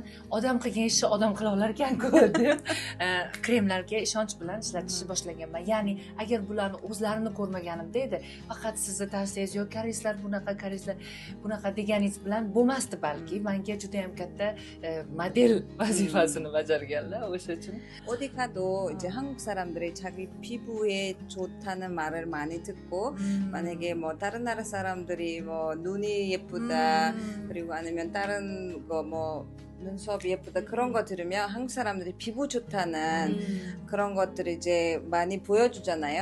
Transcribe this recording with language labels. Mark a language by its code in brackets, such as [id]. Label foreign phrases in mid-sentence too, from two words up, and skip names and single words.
[uz] Odam qilgan ishni odam qila olar ekan-ku deb kremlarga ishonch bilan ishlatishni boshlaganman. Ya'ni agar bularni o'zlarini ko'rmaganimda edi, faqat sizni tavsiyangiz yo'q, koreyslar bunaqa deganingiz bilan bo'lmasdi balki. Menga juda ham katta model vazifasini bajarganlar o'sha uchun. [ko] 어디 가도 이제 한국 사람들이 자기 피부에 좋다는 말을 많이 듣고 만약에 뭐 다른 나라 사람들이 뭐 눈이 예쁘다 그리고 아니면 다른 거 뭐 눈썹이 예쁘다 그런 거 들으면 한국 사람들이 피부 좋다는 그런 것들을 이제 많이 보여주잖아요.